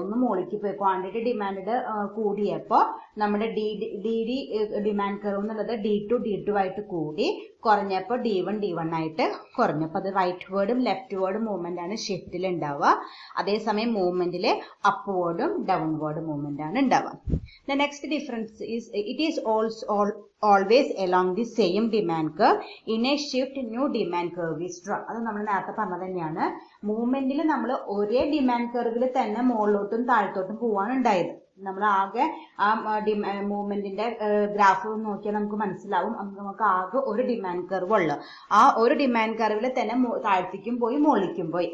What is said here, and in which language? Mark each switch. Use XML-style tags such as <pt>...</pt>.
<ml>ഒന്ന് മുകളിലേക്ക് പോയി ക്വാണ്ടിറ്റി ഡിമാൻഡ് കൂടിയപ്പോൾ നമ്മുടെ ഡി ഡിമാൻഡ് കർവ് എന്നുള്ളത് D2 ആയിട്ട് കൂടി, കുറഞ്ഞപ്പോൾ D1 ആയിട്ട് കുറഞ്ഞപ്പോൾ അത് റൈറ്റ് വേർഡും ലെഫ്റ്റ് വേർഡും മൂവ്മെന്റ് ആണ് ഷിഫ്റ്റിൽ ഉണ്ടാവുക. അതേസമയം മൂവ്മെന്റിലെ അപ്വേർഡും ഡൗൺവേർഡ് മൂവ്മെന്റ് ആണ് ഉണ്ടാവുക.</ml> <en>The next difference is it is also always along the same demand curve. In a shift, new demand curve is drawn.</en> <ml>അത് നമ്മൾ നേരത്തെ പറഞ്ഞത് തന്നെയാണ്. മൂവ്മെന്റിൽ നമ്മൾ ഒരേ ഡിമാൻഡ് കർവിൽ തന്നെ മുകളിലോട്ടും താഴത്തോട്ടും പോവാണ് ഉണ്ടായത്. നമ്മൾ ആകെ ആ മൂവ്മെന്റിന്റെ ഗ്രാഫ് നോക്കിയാൽ നമുക്ക് മനസ്സിലാവും, നമുക്ക് ആകെ ഒരു ഡിമാൻഡ് കർവ് ഉള്ളു. ആ ഒരു ഡിമാൻഡ് കർവിൽ തന്നെ താഴത്തേക്കും പോയി മുകളിലേക്കും പോയി.</ml>